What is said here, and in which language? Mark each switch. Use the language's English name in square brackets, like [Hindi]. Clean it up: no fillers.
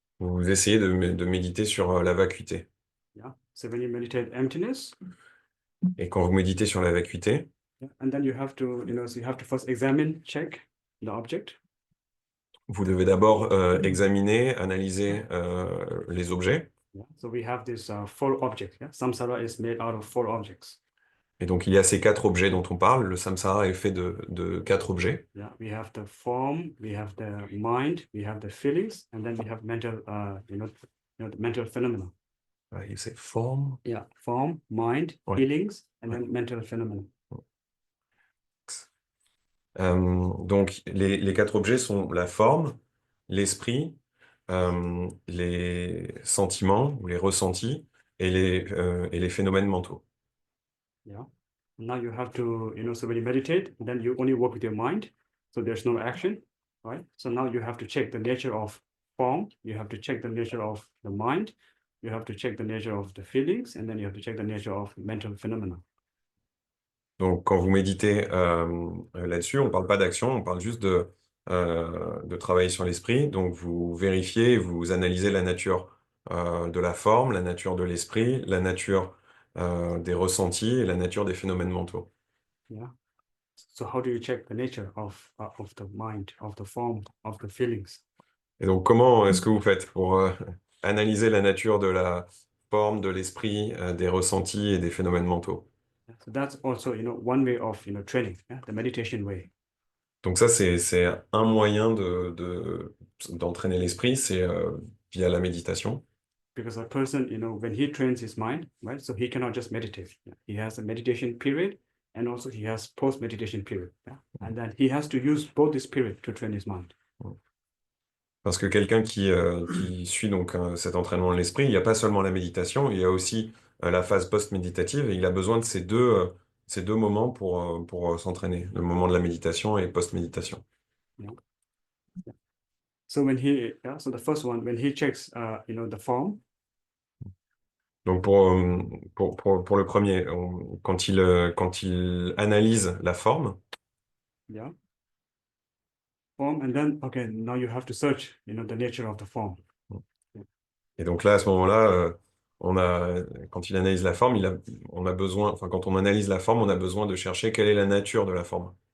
[French] vous essayez de méditer sur la vacuité. [English] Yeah. So when you meditate emptiness, [French] Et quand vous méditez sur la vacuité, [English] yeah, and then you have to, so you have to first examine, check the object. [French] vous devez d'abord examiner, analyser les objets. [English] Yeah. So we have this 4 objects. Yeah. Samsara is made out of 4 objects. [French] Et donc il y a ces 4 objets dont on parle. Le samsara est fait de 4 objets. [English] Yeah. We have the form, we have the mind, we have the feelings, and then we have mental, the mental phenomena. [French] C'est forme. [English] Yeah. Form, mind, [French] Ouais. [English] feelings, and then mental phenomena. [French] Donc les 4 objets sont la forme, l'esprit, les sentiments ou les ressentis et les phénomènes mentaux. [English] Yeah. Now you have to, so when you meditate, then you only work with your mind. So there's no action, right? So now you have to check the nature of form. You have to check the nature of the mind. You have to check the nature of the feelings, and then you have to check the nature of mental phenomena. [French] Donc quand vous méditez là-dessus, on ne parle pas d'action, on parle juste de travailler sur l'esprit. Donc vous vérifiez, vous analysez la nature de la forme, la nature de l'esprit, la nature des ressentis et la nature des phénomènes mentaux. [English] Yeah. So how do you check the nature of the mind, of the form, of the feelings? [French] Et donc, comment est-ce que vous faites pour analyser la nature de la forme, de l'esprit, des ressentis et des phénomènes mentaux? [English] So that's also, one way of, training, the meditation way. [French] Donc ça, c'est un moyen d'entraîner l'esprit, c'est via la méditation. [English] Because a person, when he trains his mind, right, so he cannot just meditate. He has a meditation period and also he has post-meditation period. And then he has to use both this period to train his mind. [French] Parce que quelqu'un qui suit donc cet entraînement de l'esprit, il n'y a pas seulement la méditation, il y a aussi la phase post-méditative et il a besoin de ces deux moments pour s'entraîner, le moment de la méditation et post-méditation. [English] So so the first one, when he checks, the form. [French] Donc pour le premier, quand il analyse la forme, [English] Yeah. Form, and then, okay, now you have to search, the nature of the form. [French] et donc là, à ce moment-là, quand il analyse la forme, on a besoin, enfin quand on analyse la forme, on a besoin de chercher quelle est la nature de la forme.